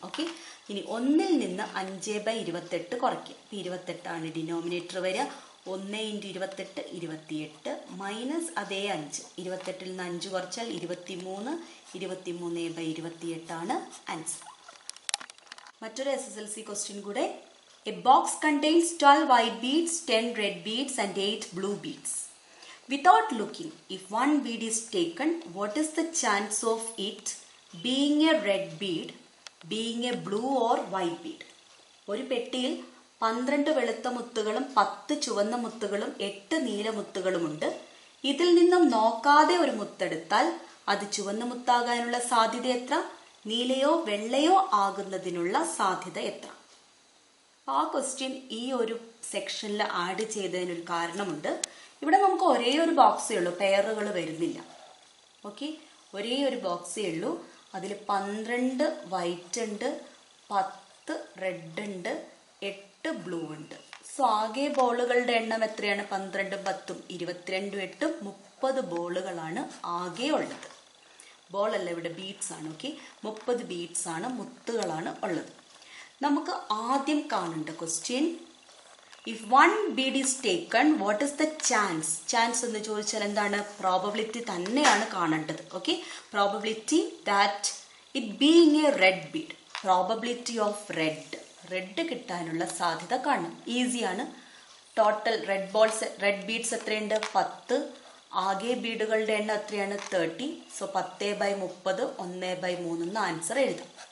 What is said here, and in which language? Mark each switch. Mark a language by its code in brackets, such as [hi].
[ml] Okay, ഇനി 1ൽ നിന്ന് 5/28 കുറയ്ക്കുക. 28 ആണ് ഡിനോമിനേറ്റർ വരിക. 1 × 28 28 മൈനസ് അതേ 5. 28ൽ നിന്ന് 5 കുറച്ചാൽ 23. 23/28 ആണ് ആൻസർ. മറ്റൊരു SSLC ക്വസ്റ്റ്യൻ കൂടെ. [en] A box contains 12 white beads, 10 red beads and 8 blue beads. Without looking, if one bead is taken, what is the chance of it being a red bead, being a blue or white bead? [ml] ഒരു പെട്ടിയിൽ 12 വെളുത്ത മുത്തുകളും 10 ചുവന്ന മുത്തുകളും 8 നീല മുത്തുകളുമുണ്ട്. ഇതിൽ നിന്നും നോക്കാതെ ഒരു മുത്തെടുത്താൽ അത് ചുവന്ന മുത്താകാനുള്ള സാധ്യത എത്ര? നീലയോ വെള്ളയോ ആകുന്നതിനുള്ള സാധ്യത എത്ര? ആ ക്വസ്റ്റ്യൻ ഈ ഒരു സെക്ഷനിൽ ആഡ് ചെയ്തതിനൊരു കാരണമുണ്ട്. ഇവിടെ നമുക്ക് ഒരേ ഒരു ബോക്സേ ഉള്ളൂ, പെയറുകൾ വരുന്നില്ല. ഓക്കെ, ഒരേ ഒരു ബോക്സേ ഉള്ളൂ. അതിൽ 12 വൈറ്റ് ഉണ്ട്, 10 റെഡ് ഉണ്ട്, 8 ബ്ലൂ ഉണ്ട്. സോ ആകെ ബോളുകളുടെ എണ്ണം എത്രയാണ്? 12 10 22 8 30 ബോളുകളാണ് ആകെ ഉള്ളത്. ബോൾ അല്ല, ഇവിടെ ബീഡ്സ് ആണ്. ഓക്കെ, 30 ബീഡ്സ് ആണ്, മുത്തുകളാണ് ഉള്ളത്. നമുക്ക് ആദ്യം കാണേണ്ട question, [en] If 1 bead is taken, what is the chance? [ml] Chance എന്ന് ചോദിച്ചാൽ എന്താണ്? പ്രോബബിലിറ്റി തന്നെയാണ് കാണേണ്ടത്. [en] okay, probability that it being a red bead, probability of red [ml] കിട്ടാനുള്ള സാധ്യത കാണണം. ഈസിയാണ്. ടോട്ടൽ റെഡ് ബീഡ്സ് എത്രയുണ്ട്? 10. ആകെ ബീഡുകളുടെ എണ്ണം എത്രയാണ്? 30. സോ 10/30 1/3 എന്ന് ആൻസർ എഴുതാം.